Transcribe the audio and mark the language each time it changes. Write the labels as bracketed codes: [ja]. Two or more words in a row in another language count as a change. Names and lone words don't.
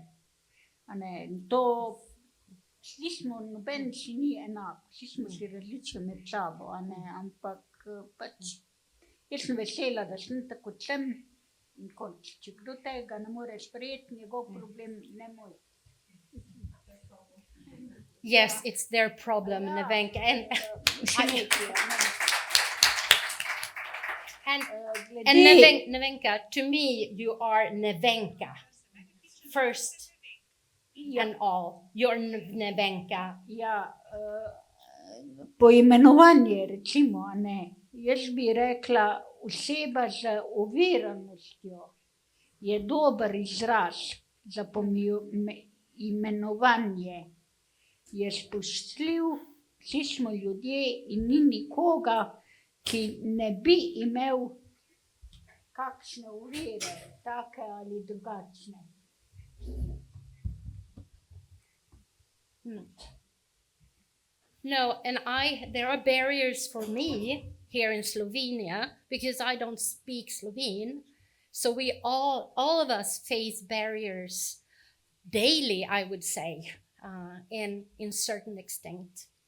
[sl] A ne, to, vsi smo, noben si ni enak, vsi smo si različni med sabo, a ne, ampak pač jaz sem vesela, da sem tako sem in konč. Če kdo tega ne more sprejeti, njegov problem, ne moj. [en] Yes, it's their problem, Nevenka. And Nevenka, to me, you are Nevenka. First and all, you're Nevenka. [sl] Ja, poimenovanje, recimo, a ne. Jaz bi rekla, oseba z oviranostjo je dober izraz za imenovanje. Je spoštljiv, vsi smo ljudje in ni nikoga, ki ne bi imel kakšne ovire, take ali drugačne. [en] No, and there are barriers for me here in Slovenia because I don't speak Slovene. So we all of us face barriers daily, I would say, in certain extent.